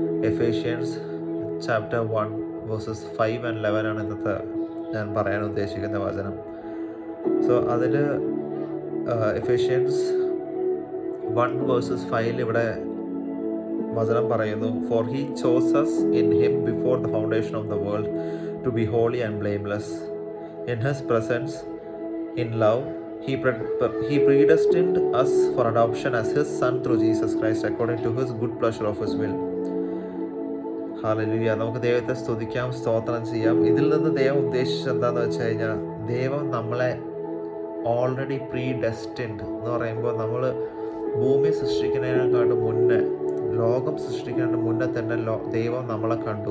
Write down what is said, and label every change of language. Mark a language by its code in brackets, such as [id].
[ml] Ephesians chapter 1 versus 5 and 11 ആണ് ഇന്നത്തെ ഞാൻ പറയാൻ ഉദ്ദേശിക്കുന്ന വചനം. അതിൽ എഫേഷ്യൻസ് 1 വേഴ്സസ് 5 ഇവിടെ വചനം പറയുന്നു, [en] For he chose us in him before the foundation of the world to be holy and blameless in his presence in love he predestined us for adoption as his son through Jesus Christ according to his good pleasure of his will. [ml] Hallelujah. നമുക്ക് ദൈവത്തെ സ്തുതിക്കാം, സ്തോത്രം ചെയ്യാം. ഇതിൽ നിന്ന് ദൈവം ഉദ്ദേശിച്ചത് എന്താണെന്ന് വെച്ച് കഴിഞ്ഞാൽ, ദൈവം നമ്മളെ ഓൾറെഡി പ്രീ ഡെസ്റ്റിൻഡ് എന്ന് പറയുമ്പോൾ നമ്മൾ ഭൂമി സൃഷ്ടിക്കുന്നതിനെക്കാട്ടും മുന്നേ, ലോകം സൃഷ്ടിക്കുന്നതിന് മുന്നേ തന്നെ ദൈവം നമ്മളെ കണ്ടു.